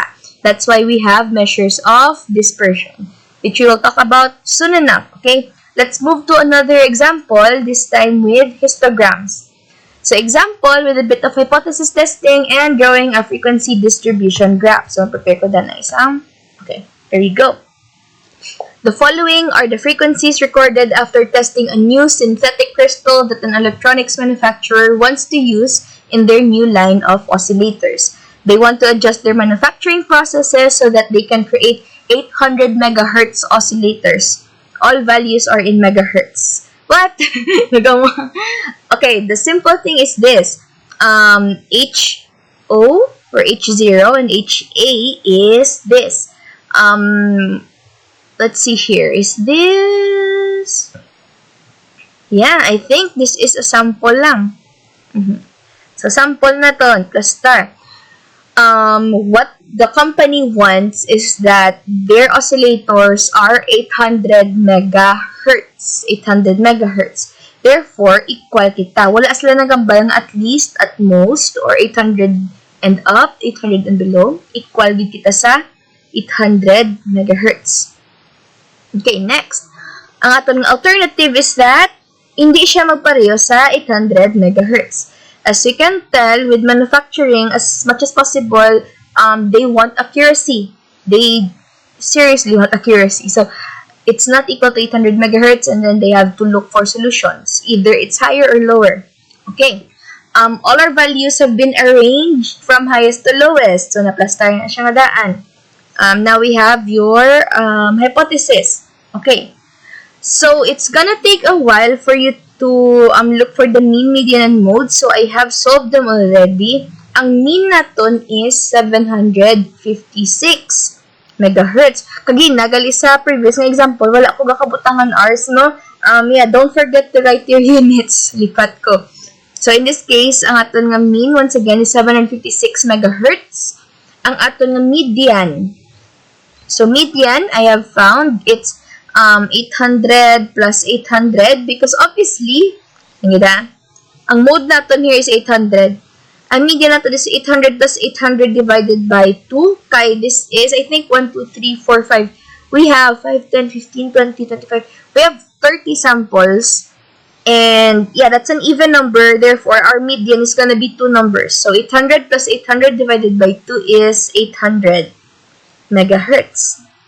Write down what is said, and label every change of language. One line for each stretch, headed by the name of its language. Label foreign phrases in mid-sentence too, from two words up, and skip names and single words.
English: That's why we have measures of dispersion, which we will talk about soon enough. Okay? Let's move to another example, this time with histograms. So, example with a bit of hypothesis testing and drawing a frequency distribution graph.
Hiligaynon: So, prepare ko na isang.
English: Okay, there you go. The following are the frequencies recorded after testing a new synthetic crystal that an electronics manufacturer wants to use in their new line of oscillators. They want to adjust their manufacturing processes so that they can create 800 megahertz oscillators. All values are in megahertz. What? Okay, the simple thing is this. HO or H0 and HA is this. Let's see here. Is this? Yeah, I think this is a sample lang.
Hiligaynon: So, sample na to. Cluster.
English: What the company wants is that their oscillators are 800 megahertz. 800 megahertz. Therefore, equal kita.
Hiligaynon: Wala sila nagambal ng
English: at least, at most, or 800 and up, 800 and below.
Hiligaynon: Equal din kita sa 800 megahertz.
English: Okay, next.
Hiligaynon: Ang aton
English: alternative is that
Hiligaynon: hindi siya magpareho sa 800 megahertz.
English: As you can tell, with manufacturing, as much as possible, they want accuracy. They seriously want accuracy. So, it's not equal to 800 megahertz and then they have to look for solutions. Either it's higher or lower. Okay. All our values have been arranged from highest to lowest. So,
Hiligaynon: na-plaster na siya nga daan.
English: Now we have your hypothesis. Okay. So, it's gonna take a while for you to look for the mean, median, and mode. So, I have solved them already.
Hiligaynon: Ang mean naton is 756. megahertz. Kagi, nagali sa previous nga example, wala ko gakabutangan hours, no?
English: Yeah, don't forget to write your units.
Hiligaynon: Lipat ko.
English: So, in this case,
Hiligaynon: ang aton nga mean,
English: once again,
Hiligaynon: is 756 megahertz. Ang aton nga
English: median. So, median, I have found, it's 800 plus 800 because obviously,
Hiligaynon: ang mode natin
English: here is
Hiligaynon: 800. Ang median natin is 800 plus 800
English: divided by
Hiligaynon: 2.
English: Kaya this is, I think, 1, 2, 3, 4, 5. We have 5, 10, 15, 20, 25. We have 30 samples. And yeah, that's an even number. Therefore, our median is going to be 2 numbers. So, 800 plus 800 divided by 2 is 800 megahertz.